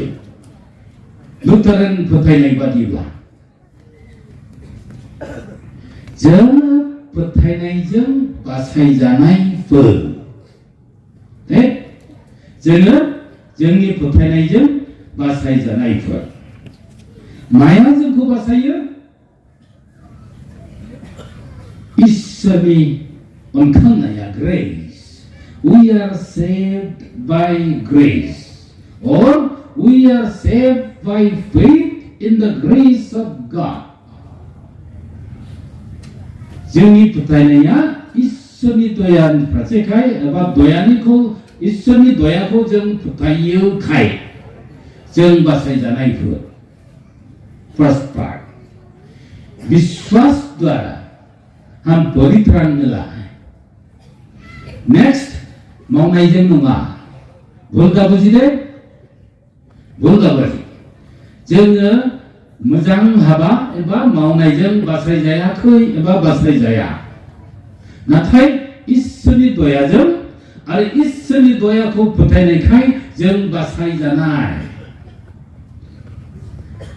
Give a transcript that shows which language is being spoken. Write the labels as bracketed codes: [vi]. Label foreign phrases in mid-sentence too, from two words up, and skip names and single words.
[brx] लुथारेन फोथायनाय बादिब्ला जों फोथायनायजों बासायजानायफोर, जोङो जोंनि फोथायनायजों बासायजानायफोर। माया जोंखौ बासायो? इसोरनि अनखांनाया, ग्रेस। [en] We are saved by grace, or we are saved by faith in the grace of God. [brx] जोंनि फोथायनाया इसोरनि दयानिफ्रायसोखाय एबा इसोरनि दयाखौ जों फोथायोखाय जों बासायजानायफोर। [en] first part, [hi] विश्वास द्वारा हम परित्राण मिला है। [en] नेक्स्ट, [brx] मावनायजों नङा। भुलगा बुजिदे? भुलगा बुजि। जोङो मोजां हाबा एबा मावनायजों बासायजायाखै एबा बासायजाया, नाथाय इसोरनि दयाजों आरो इसोरनि दयाखौ फोथायनायखाय जों बासायजानाय।